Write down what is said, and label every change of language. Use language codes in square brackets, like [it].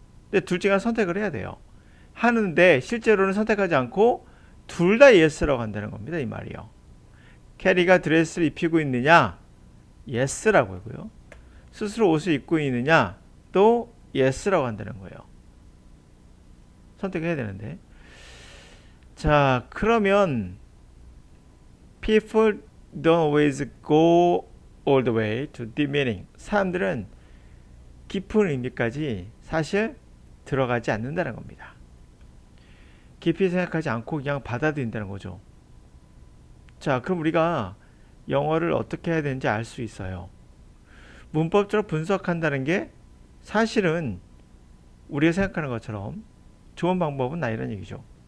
[ko] 근데 둘 중에 하나 선택을 해야 돼요. 하는데 실제로는 선택하지 않고 둘 다 yes라고 한다는 겁니다. 이 말이요. 캐리가 드레스를 입히고 있느냐? yes라고 하고요. 스스로 옷을 입고 있느냐? 또 yes라고 한다는 거예요. 선택해야 되는데. 자, 그러면 [en] people don't always go all the way to deep meaning. [ko] 사람들은 깊은 의미까지 사실 들어가지 않는다는 겁니다. 깊이 생각하지 않고 그냥 받아들인다는 거죠. 자, 그럼 우리가 영어를 어떻게 해야 되는지 알 수 있어요. 문법적으로 분석한다는 게 사실은 우리가 생각하는 것처럼 좋은 방법은 아니라는 얘기죠.